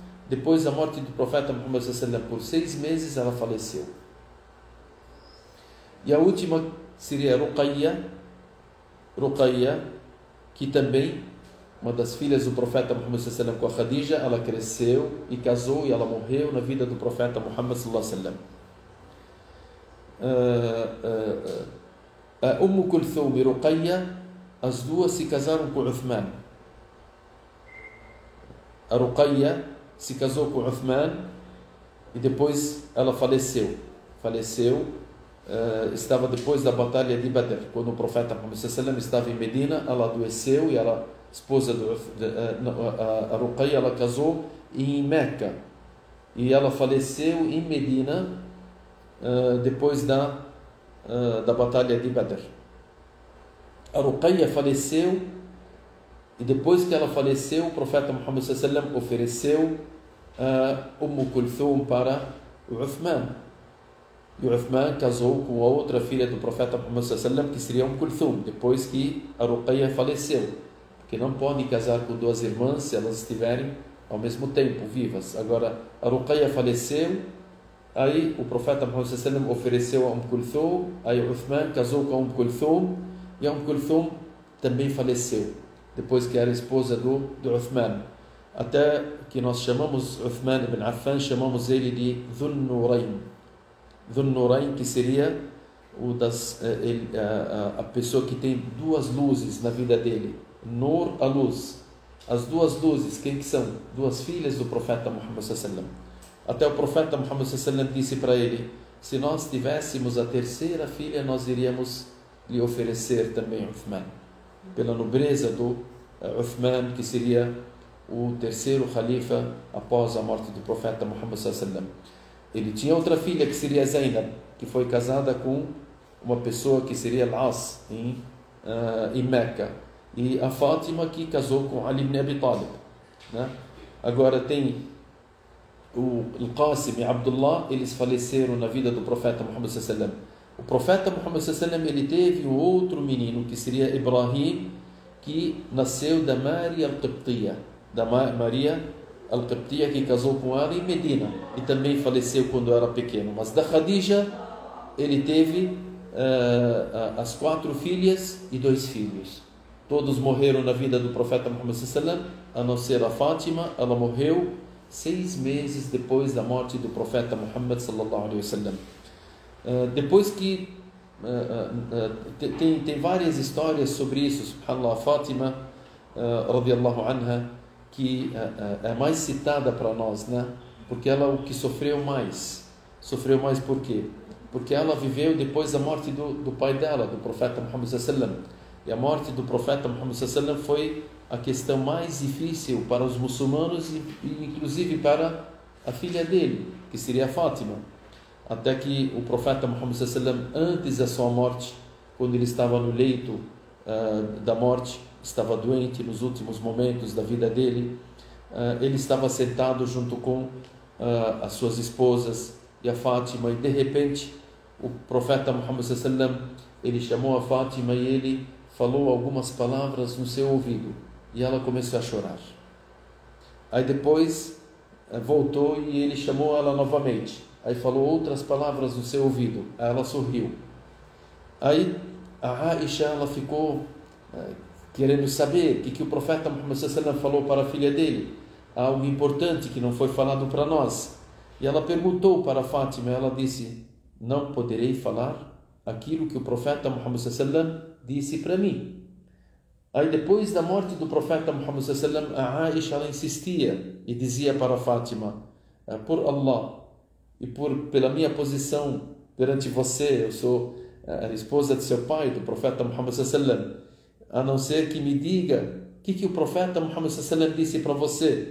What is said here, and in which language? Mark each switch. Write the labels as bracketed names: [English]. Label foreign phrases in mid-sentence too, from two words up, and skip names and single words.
[Portuguese] Depois da morte do profeta Muhammad [Arabic] صلى الله عليه وسلم, [Portuguese] por 6 meses ela faleceu. E a última seria Ruqayya, que também uma das filhas do profeta Muhammad [Arabic] صلى الله عليه وسلم [Portuguese] com a Khadija. Ela cresceu e casou e ela morreu na vida do profeta Muhammad [Arabic] صلى الله عليه وسلم. [Portuguese] Kulthum e Ruqayya, as duas se casaram com Uthman. A Ruqayya se casou com Uthman e depois ela faleceu. Estava depois da batalha de Badr, quando o profeta Muhammad [Arabic] صلى الله عليه وسلم [Portuguese] estava em Medina. Ela adoeceu e ela, esposa a Ruqayya, ela casou em Meca e ela faleceu em Medina depois da batalha de Badr. A Ruqayya faleceu e depois que ela faleceu, o profeta Muhammad [Arabic] صلى الله عليه وسلم [Portuguese] ofereceu Kulthum para o Uthman. E o Uthman casou com a outra filha do profeta Muhammad [Arabic] صلى الله عليه وسلم, [Portuguese] que seria Kulthum, depois que a Ruqayya faleceu. Porque não podem casar com 2 irmãs se elas estiverem ao mesmo tempo vivas. Agora, a Ruqayya faleceu, aí o profeta Muhammad [Arabic] صلى الله عليه وسلم [Portuguese] ofereceu a Kulthum, aí o Uthman casou com a Kulthum, e a Kulthum também faleceu, depois que era esposa do Uthman. até que nós chamamos Uthman ibn Affan, chamamos ele de Dhun Nurayn. Dhun Nurayn, que seria a pessoa que tem duas luzes na vida dele. Nur, a luz. As duas luzes, quem que são? Duas filhas do profeta Muhammad [Arabic] صلى الله عليه وسلم. [Portuguese] Até o profeta Muhammad [Arabic] صلى الله عليه وسلم [Portuguese] disse para ele: se nós tivéssemos a terceira filha, nós iríamos lhe oferecer também Uthman, pela nobreza do Uthman, que seria o terceiro califa após a morte do profeta Muhammad [Arabic] صلى الله عليه وسلم. [Portuguese] Ele tinha outra filha que seria Zainab, que foi casada com uma pessoa que seria Al-As em Meca, e a Fátima, que casou com Ali ibn Abi Talib, né? Agora tem o Qasim e Abdullah, eles faleceram na vida do profeta Muhammad [Arabic] صلى الله عليه وسلم. [Portuguese] O profeta Muhammad [Arabic] صلى الله عليه وسلم, [Portuguese] ele teve um outro menino que seria Ibrahim, que nasceu da Maria al-Qibtiyya, da Maria al-Qibtiyya, que casou com ela em Medina e também faleceu quando era pequeno. Mas da Khadija ele teve as 4 filhas e 2 filhos. Todos morreram na vida do profeta Muhammad [Arabic] صلى الله عليه وسلم, [Portuguese] a não ser a Fátima. Ela morreu 6 meses depois da morte do profeta Muhammad [Arabic] صلى الله عليه وسلم. [Portuguese] Depois que tem várias histórias sobre isso, subhanallah. Fátima [Arabic] رضي الله عنها, [Portuguese] que é mais citada para nós, né? Porque ela o que sofreu mais por quê? Porque ela viveu depois da morte do pai dela, do profeta Muhammad [Arabic] صلى الله عليه وسلم. [Portuguese] E a morte do profeta Muhammad [Arabic] صلى الله عليه وسلم [Portuguese] foi a questão mais difícil para os muçulmanos e inclusive para a filha dele, que seria a Fátima. Até que o profeta Muhammad [Arabic] صلى الله عليه وسلم, [Portuguese] antes da sua morte, quando ele estava no leito da morte, estava doente nos últimos momentos da vida dele, ele estava sentado junto com as suas esposas e a Fátima, e de repente o profeta Muhammad [Arabic] صلى الله عليه وسلم, [Portuguese] ele chamou a Fátima e ele falou algumas palavras no seu ouvido, e ela começou a chorar. Aí depois voltou e ele chamou ela novamente, aí falou outras palavras no seu ouvido, aí ela sorriu. Aí a Aisha, ela ficou querendo saber o que o profeta Muhammad [Arabic] صلى الله عليه وسلم [Portuguese] falou para a filha dele, algo importante que não foi falado para nós. E ela perguntou para Fátima, ela disse: não poderei falar aquilo que o profeta Muhammad [Arabic] صلى الله عليه وسلم [Portuguese] disse para mim. Aí depois da morte do profeta Muhammad [Arabic] صلى الله عليه وسلم, [Portuguese] a Aisha, ela insistia e dizia para Fátima: por Allah e pela minha posição perante você, eu sou a esposa de seu pai, do profeta Muhammad [Arabic] صلى الله عليه وسلم, [Portuguese] a não ser que me diga o que o profeta Muhammad [Arabic] صلى الله عليه وسلم [Portuguese] disse para você.